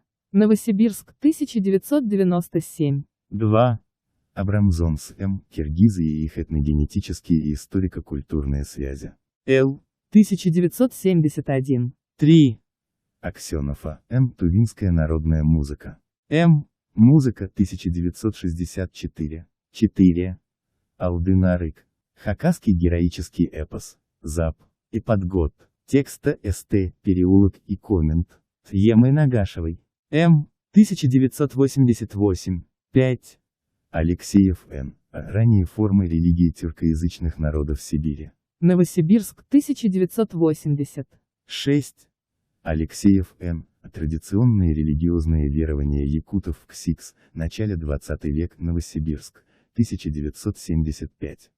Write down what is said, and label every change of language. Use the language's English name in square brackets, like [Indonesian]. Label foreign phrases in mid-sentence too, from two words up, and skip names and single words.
[Russian] Новосибирск, 1997. 2. Абрамзонс М. Киргизы и их этногенетические и историко-культурные связи. Л. 1971. 3. Аксенов А. М. Тувинская народная музыка. М. Музыка, 1964. 4. Алдынарык. Хакасский героический эпос. ЗАП. И подгод. Текста СТ, переулок и коммент. Емой Нагашевой. М. 1988. 5. Алексеев Н. Ранние формы религии тюркоязычных народов Сибири. Новосибирск, 1980. 6. Алексеев Н. Традиционные религиозные верования якутов в КСИКС, начале 20 век, Новосибирск, 1975.